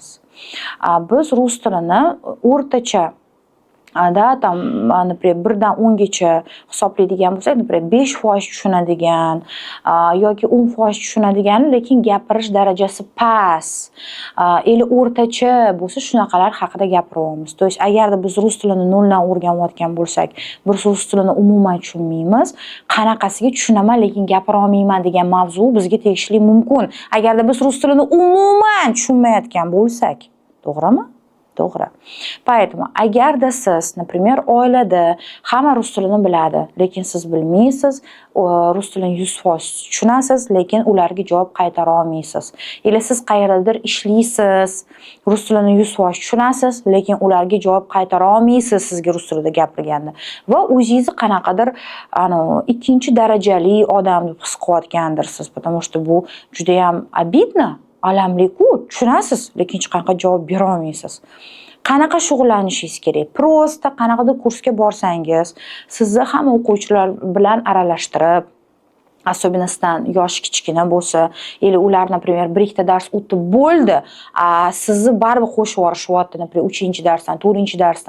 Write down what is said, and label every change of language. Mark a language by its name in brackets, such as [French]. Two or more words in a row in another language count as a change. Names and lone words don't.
[Uzbek] Biz rus tilini o'rtacha например, 1 dan 10 gacha hisoblaydigan bo'lsak, например, 5% tushunadigan yoki 10% tushunadigan, lekin gapirish darajasi past, o'rtacha bo'lsa, shunaqalar haqida gapiryapmiz. [Russian] То есть [Uzbek] agarda biz rus tilini noldan o'rganayotgan bo'lsak, biz rus tilini umuman tushunmaymiz, qanaqasiga tushunaman, lekin gapira olmayman degan mavzu bizga tegishli mumkin. Agarda biz rus tilini umuman tushunmayotgan bo'lsak, to'g'rimi? To'g'ri. Поэтому agarda siz, например, oilada hamma rus tilini biladi, lekin siz bilmaysiz, rus tilini 100% tushunasiz, lekin ularga javob qaytara olmaysiz. Yoki siz qayerdadir ishlaysiz, rus tilini 100% tushunasiz, lekin ularga javob qaytara olmaysiz sizga rus tilida gapirganda. Va o'zingizni qanaqadir ikkinchi darajali odam deb his qilayotgandirsiz, [Russian] потому что [Uzbek] bu juda ham обидно. Alamli-ku, tushunasiz, lekin hech qanaqa javob bera olmaysiz. Qanaqa shug'ullanishingiz kerak? Prosta qanaqadir kursga borsangiz, sizni hamma o'quvchilar bilan aralashtirib, особенно sizdan yoshi kichkina bo'lsa, ular, например, bir ikkita dars o'tib bo'ldi, sizni baribir qo'shib yuborishyapti, например, 3-darsdan, 4-darsdan.